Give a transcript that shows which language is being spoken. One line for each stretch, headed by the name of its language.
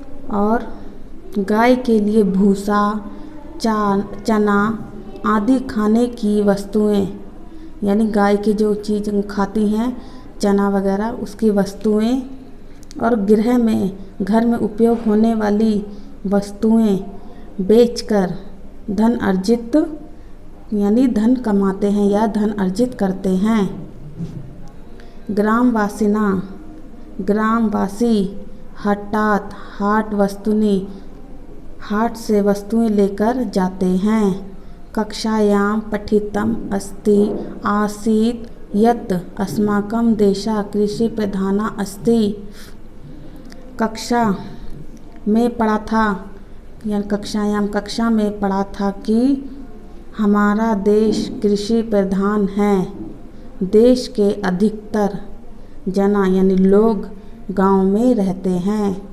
Hindi: और गाय के लिए भूसा, चना आदि खाने की वस्तुएं, यानी गाय की जो चीज़ खाती हैं चना वगैरह उसकी वस्तुएं, और गृह में, घर में उपयोग होने वाली वस्तुएं बेचकर धन अर्जित यानी धन कमाते हैं या धन अर्जित करते हैं। ग्रामवासिना, ग्रामवासी हटात, हाट वस्तुनि, हाट से वस्तुएं लेकर जाते हैं।
Sanskrit: कक्षायां पठितम् अस्ति आसीत् यत् अस्माकं देशः कृषि प्रधाना अस्ति।
Hindi: कक्षा में पढ़ा था, या कक्षायां, कक्षा में पढ़ा था कि हमारा देश कृषि प्रधान है। देश के अधिकतर जना यानी लोग गांव में रहते हैं।